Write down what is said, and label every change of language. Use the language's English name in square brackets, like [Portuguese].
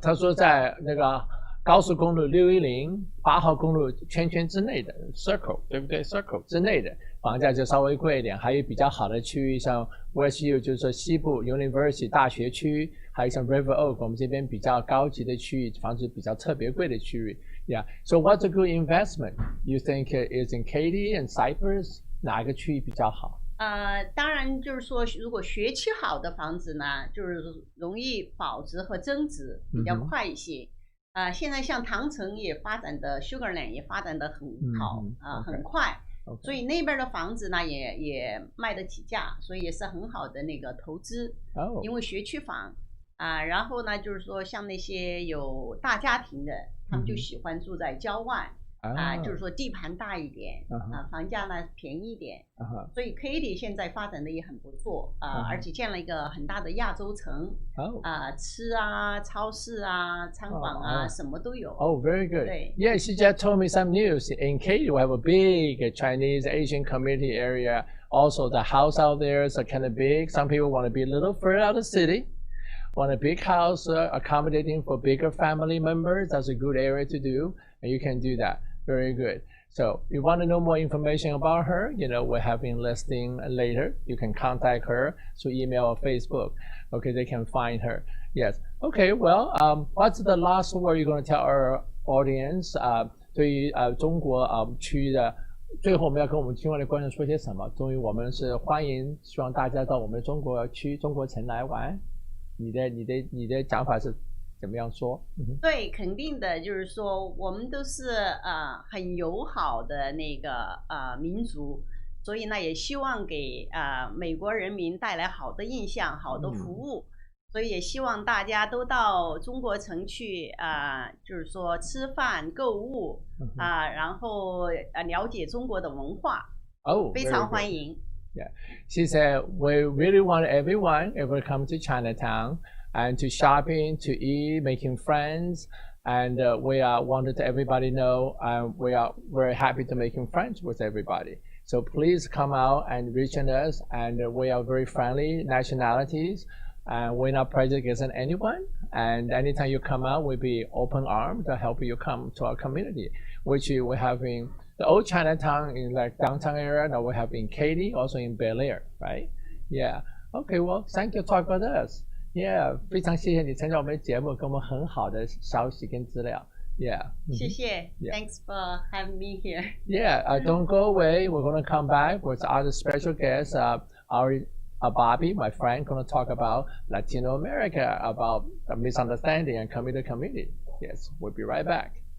[Chinese] 他说在那个高速公路610、8号公路圈之内的 Circle， 对不对 ？Circle 之内的房价就稍微贵一点，还有比较好的区域，像 West U 就是说西部 University 大学区，还有像 River Oak 我们这边比较高级的区域，房子比较特别贵的区域。 [English] Yeah, so what's a good investment? You think is in Katy and Cypress？ [Chinese] 哪一个区域比较好？当然就是说，如果学区好的房子呢，就是容易保值和增值比较快一些。现在像唐城也发展的 Sugarland 也发展的很好很快，所以那边的房子呢也卖得起价，所以也是很好的那个投资。因为学区房然后呢就是说像那些有大家庭的，他们就喜欢住在郊外。就是说地盘大一点房价呢便宜一点所以 Katy 现在发展的也很不错而且建了一个很大的亚洲城吃超市餐馆什么都有。 [English] Oh, very good. Yeah, she just told me some news. In Katy, we have a big Chinese Asian community area. Also, the house out there is kind of big. Some people want to be a little further out of the city. Want a big house accommodating for bigger family members. That's a good area to do, and you can do that. Very good. So if you want to know more information about her, we're having listing later. You can contact her through email or Facebook. Okay, they can find her. Yes. Okay, well, what's the last word you're going to tell our audience? [Chinese] 对于中国区的最后我们要跟我们境外的观众说些什么？终于我们是欢迎，希望大家到我们中国区、中国城来玩。你的讲法是怎么样说？对，肯定的，就是说我们都是很友好的那个民族，所以呢也希望给美国人民带来好的印象、好的服务，所以也希望大家都到中国城去就是说吃饭、购物然后了解中国的文化。非常欢迎。 [English] Yeah, she said we really want everyone ever come to Chinatown and to shopping, to eat, making friends, and we wanted to everybody know we are very happy to making friends with everybody. So please come out and reach on us, and we are very friendly nationalities, and we're not prejudiced against anyone. And anytime you come out, we'll be open armed to help you come to our community, which we're having. The old Chinatown in like downtown area, now we have in Katy, also in Bel Air, right? Yeah. Okay, well, thank you for talking with us. Yeah, [Chinese] 非常谢谢你参加我们的节目，给我们很好的消息跟资料。 [English] Yeah. [Chinese] 谢谢。 [English] Thanks for having me here. Yeah, don't go away. We're going to come back with other special guests. Bobby, my friend, going to talk about Latino America, about misunderstanding and coming to community. Yes, we'll be right back.